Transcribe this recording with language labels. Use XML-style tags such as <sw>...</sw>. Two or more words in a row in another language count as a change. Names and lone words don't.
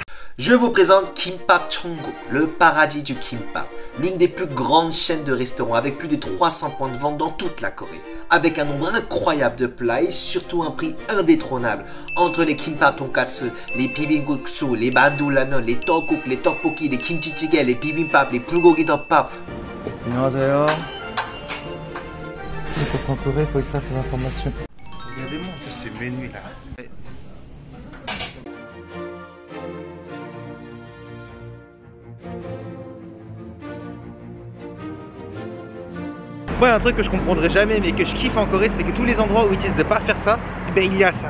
<fr>Je vous présente Kimbap Cheongguk, le paradis du kimbap. L'une des plus grandes chaînes de restaurants avec plus de 300 points de vente dans toute la Corée. Avec un nombre incroyable de plats et surtout un prix indétrônable. Entre les kimbap tonkatsu, les bibimbap, les mandu ramen, les tteokguk, les tteokbokki, les kimchi jjigae, les bibimbap, les bulgogi 덮밥.</fr> <ko>안녕하세요.</ko> <fr>Pour qu'en Corée, il faut écrire ces informations. Regardez-moi ce menu là. Moi, un truc que je comprendrai jamais, mais que je kiffe en Corée, c'est que tous les endroits où ils disent de pas faire ça, eh ben, il y a ça.</fr>